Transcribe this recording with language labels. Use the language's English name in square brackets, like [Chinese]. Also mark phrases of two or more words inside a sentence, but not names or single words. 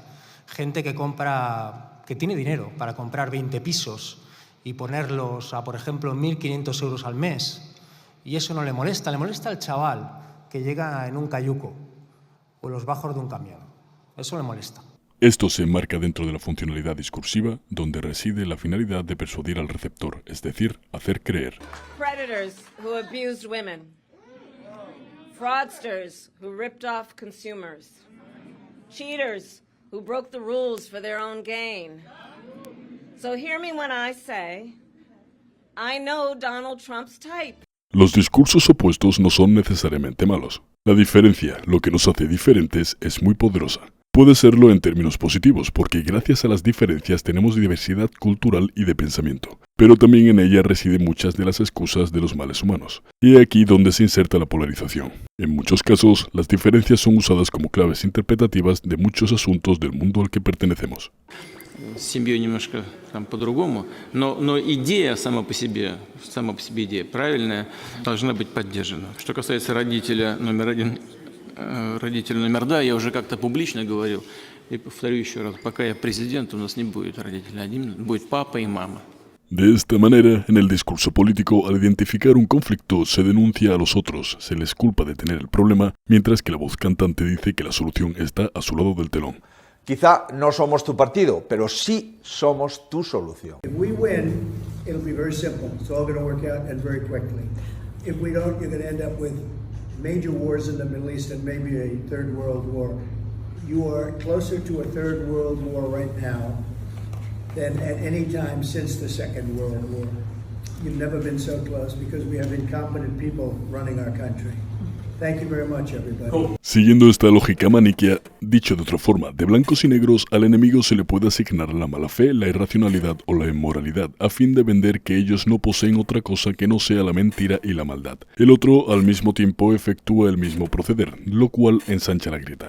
[Spanish] Gente que tiene dinero para comprar 20 pisos y ponerlos a, por ejemplo, 1.500 euros al mes. Y eso no le molesta al chaval que llega en un cayuco o en los bajos de un camión. Eso le molesta. Esto se enmarca dentro de la funcionalidad discursiva, donde reside la finalidad de persuadir al receptor, es decir, hacer creer. [English] Predators who abused women. Fraudsters who ripped off consumers. Cheaters who broke the rules for their own gain. So hear me when I say, I know Donald Trump's type. [Spanish] Los discursos opuestos no son necesariamente malos. La diferencia, lo que nos hace diferentes, es muy poderosa. Puede serlo en términos positivos, porque gracias a las diferencias tenemos diversidad cultural y de pensamiento. Pero también en ella residen muchas de las excusas de los males humanos. Y aquí donde se inserta la polarización. En muchos casos, las diferencias son usadas como claves interpretativas de muchos asuntos del mundo al que pertenecemos. [Russian] С семьей немножко по-другому, но идея сама по себе идея правильная, должна быть поддержана. Что касается родителя номер два, я уже как-то публично говорил, и повторю еще раз, пока я президент, у нас не будет родителя один, будет папа и мама. [Spanish] De esta manera, en el discurso político, al identificar un conflicto, se denuncia a los otros, se les culpa de tener el problema, mientras que la voz cantante dice que la solución está a su lado del telón. Quizá no somos tu partido, pero sí somos tu solución. [English] If we win, it'll be very simple. It's all going to work out and very quickly. If we don't, you're going to end up with major wars in the Middle East and maybe a third world war. You are closer to a third world war right now than at any time since the Second World War. You've never been so close because we have incompetent people running our country. Thank you very much, everybody. [Spanish] Siguiendo esta lógica maniquea, dicho de otra forma, de blancos y negros, al enemigo se le puede asignar la mala fe, la irracionalidad o la inmoralidad, a fin de vender que ellos no poseen otra cosa que no sea la mentira y la maldad. El otro, al mismo tiempo, efectúa el mismo proceder, lo cual ensancha la grieta.